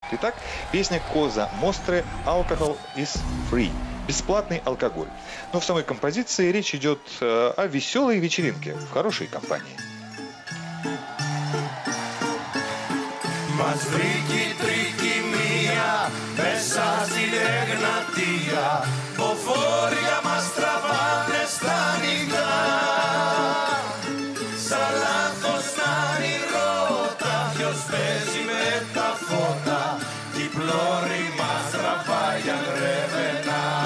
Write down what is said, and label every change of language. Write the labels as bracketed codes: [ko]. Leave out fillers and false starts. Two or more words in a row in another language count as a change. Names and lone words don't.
[ru] Итак, песня Коза Мостре «Alcohol is free» – бесплатный алкоголь. Но в самой композиции речь идет о веселой вечеринке в хорошей компании. [el] Μας βρήκε η τρικυμία μέσα στην Εγνατία, ποφόρια μας τραβάνε στα νυχτά. Σαν λάθος να είναι η ρότα, ποιος παίζει με τα φώτα, κι η πλώρη μας τραβάει για γρεβενά.